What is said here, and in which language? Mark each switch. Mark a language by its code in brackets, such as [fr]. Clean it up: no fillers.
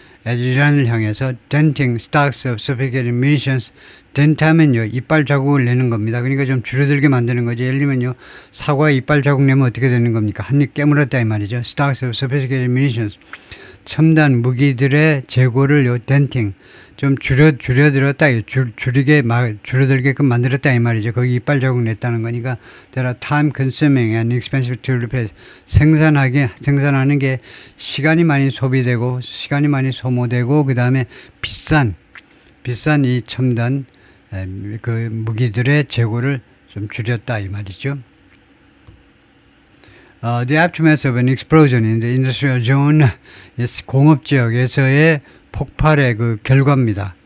[ko] 이란을 향해서 [en] denting stocks of sophisticated munitions. [ko] den트하면요 이빨 자국을 내는 겁니다. 그러니까 좀 줄어들게 만드는 거죠. 예를 들면요 사과에 이빨 자국 내면 어떻게 되는 겁니까? 한 입 깨물었다 이 말이죠. [en] stocks of sophisticated munitions. [ko] 첨단 무기들의 재고를 denting 좀 줄여들었다, 줄어들게끔 만들었다 이 말이죠. 거기 이빨 자국 냈다는 거니까 [en] there are time consuming and expensive to replace. [ko] 생산하는 게 시간이 많이 소비되고 시간이 많이 소모되고 그 다음에 비싼 이 첨단 그 무기들의 재고를 좀 줄였다 이 말이죠. [en] The aftermath of an explosion in the industrial zone, [ko] 공업 지역에서의 폭발의 그 결과입니다.